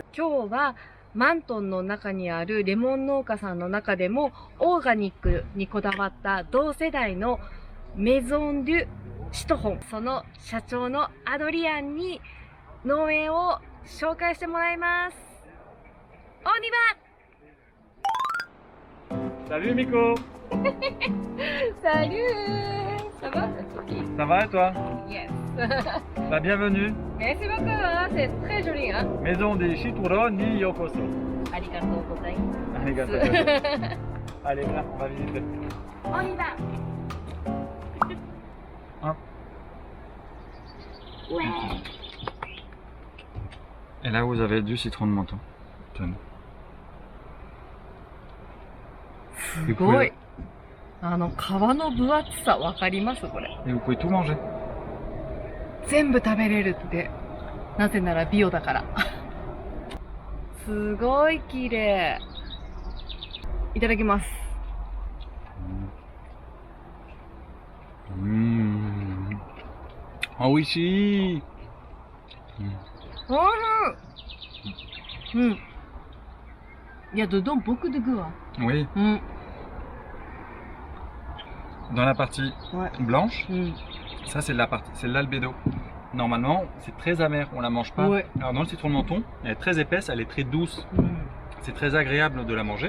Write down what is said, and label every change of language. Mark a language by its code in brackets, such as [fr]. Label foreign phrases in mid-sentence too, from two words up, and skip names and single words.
[ja] 今日はマントンの中にあるレモン農家さんの中でもオーガニックにこだわった同世代のメゾン・ドゥ・シトロン、その社長のアドリアンに農園を紹介してもらいます。 [fr] On y va ！Salut Miko! Salut! Ça va? Ça va et toi? Yes. Bah, bienvenue. Merci beaucoup, hein? C'est très joli, hein? [ja] Maison des Chituro にようこそ. ありがとうございます. Arigato. [fr] Allez, viens, on va visiter. On y va! Hein? Ouais! Et là, vous avez du citron de menton. Tenez. [ja] すごい。皮の分厚さわかりますこれ。 [fr] Et vous pouvez tout manger. [ja] 全部食べれるって。なぜならビオだから。すごい綺麗。いただきます。おいしい。 [fr] おいしい。Il y a dedans beaucoup de goût. Oui. Dans la partie blanche, ça c'est c'est l'albédo. Normalement, c'est très amer, on la mange pas. Ouais. Alors dans le citron de menton, elle est très épaisse, elle est très douce. C'est très agréable de la manger.